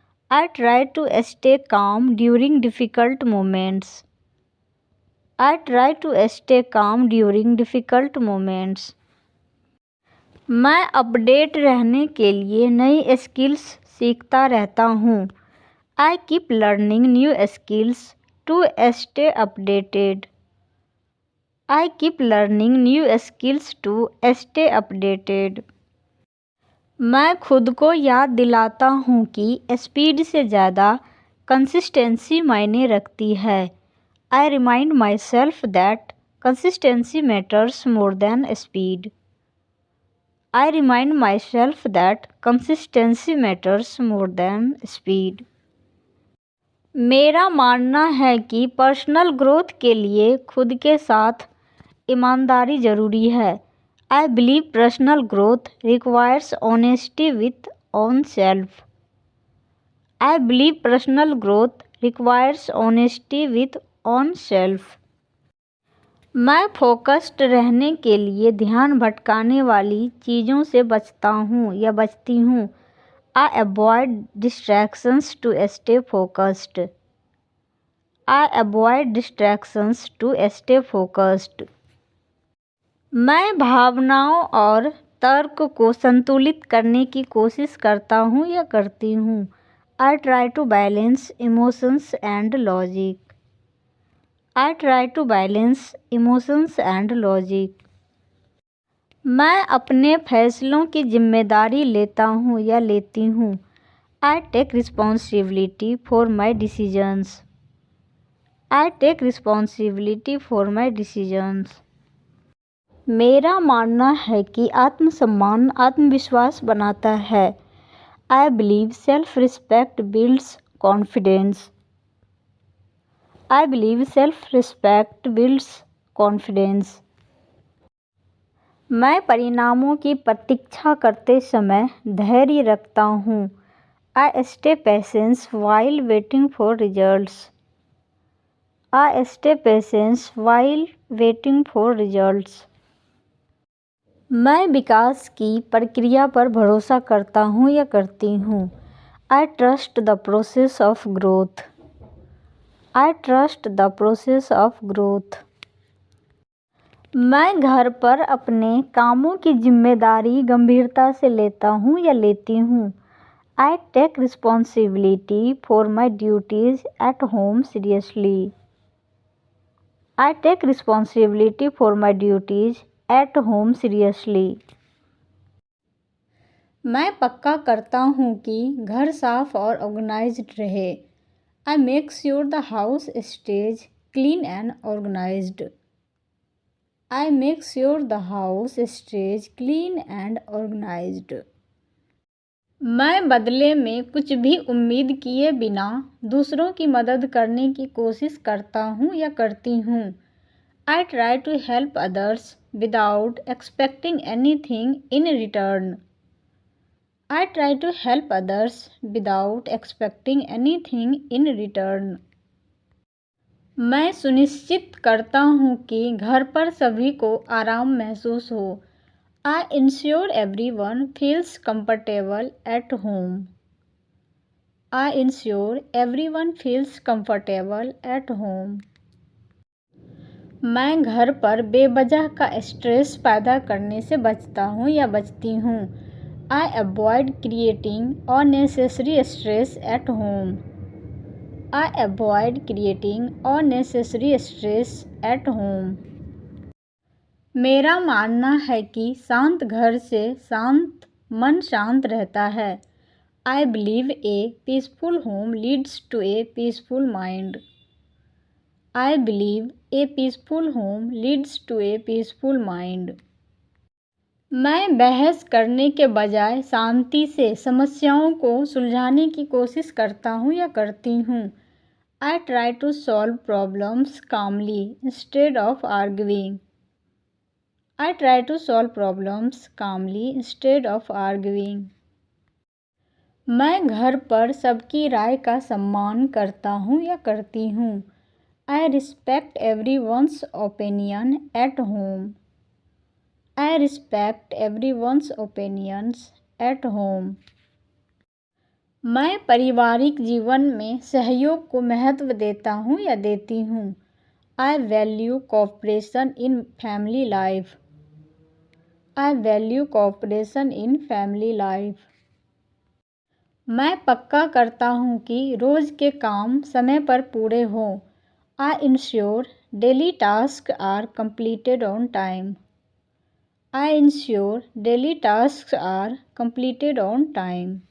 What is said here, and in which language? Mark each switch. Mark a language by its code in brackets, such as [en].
[en] I try to stay calm during difficult moments. I try to stay calm during difficult moments. [hi] मैं update रहने के लिए नई skills सीखता रहता हूँ. [en] I keep learning new skills to stay updated. I keep learning new skills to stay updated. [hi] मैं खुद को याद दिलाता हूँ कि स्पीड से ज़्यादा कंसिस्टेंसी मायने रखती है. [en] I remind myself that consistency matters more than speed. I remind myself that consistency matters more than speed. [hi] मेरा मानना है कि पर्सनल ग्रोथ के लिए खुद के साथ ईमानदारी ज़रूरी है. [en] I believe personal growth requires honesty with oneself. I believe personal growth requires honesty with oneself. [hi] मैं फोकस्ड रहने के लिए ध्यान भटकाने वाली चीज़ों से बचता हूँ या बचती हूँ. [en] I avoid distractions to stay focused. I avoid distractions to stay focused. [hi] मैं भावनाओं और तर्क को संतुलित करने की कोशिश करता हूँ या करती हूँ. [en] I try to balance emotions and logic. I try to balance emotions and logic. [hi] मैं अपने फैसलों की जिम्मेदारी लेता हूँ या लेती हूँ. [en] I take responsibility for my decisions. I take responsibility for my decisions. [hi] मेरा मानना है कि आत्मसम्मान आत्मविश्वास बनाता है. [en] I believe self-respect builds confidence. I believe self-respect builds confidence. [hi] मैं परिणामों की प्रतीक्षा करते समय धैर्य रखता हूँ. [en] I stay patient while waiting for results. I stay patient while waiting for results. [hi] मैं विकास की प्रक्रिया पर भरोसा करता हूँ या करती हूँ. [en] I trust the process of growth. I trust the process of growth. [hi] मैं घर पर अपने कामों की जिम्मेदारी गंभीरता से लेता हूँ या लेती हूँ. [en] I take responsibility for my duties at home seriously. I take responsibility for my duties at home seriously. [hi] मैं पक्का करता हूँ कि घर साफ और ऑर्गेनाइज्ड रहे. [en] I make sure the house stays clean and organized. I make sure the house stays clean and organized. [hi] मैं बदले में कुछ भी उम्मीद किए बिना दूसरों की मदद करने की कोशिश करता हूँ या करती हूँ। [en] I try to help others without expecting anything in return. I try to help others without expecting anything in return. [hi] मैं सुनिश्चित करता हूँ कि घर पर सभी को आराम महसूस हो। [en] I ensure everyone feels comfortable at home. I ensure everyone feels comfortable at home. [hi] मैं घर पर बेवजह का स्ट्रेस पैदा करने से बचता हूँ या बचती हूँ। [en] I avoid creating unnecessary stress at home. I avoid creating unnecessary stress at home. [hi] मेरा मानना है कि शांत घर से शांत मन शांत रहता है। [en] I believe a peaceful home leads to a peaceful mind. I believe a peaceful home leads to a peaceful mind. [hi] मैं बहस करने के बजाय शांति से समस्याओं को सुलझाने की कोशिश करता हूँ या करती हूँ। [en] I try to solve problems calmly instead of arguing. I try to solve problems calmly instead of arguing. [hi] मैं घर पर सबकी राय का सम्मान करता हूँ या करती हूँ। [en] I respect everyone's opinion at home. I respect everyone's opinions at home. [hi] मैं पारिवारिक जीवन में सहयोग को महत्व देता हूँ या देती हूँ। [en] I value cooperation in family life. I value cooperation in family life. [hi] मैं पक्का करता हूँ कि रोज़ के काम समय पर पूरे हों। [en] I ensure daily tasks are completed on time. I ensure daily tasks are completed on time.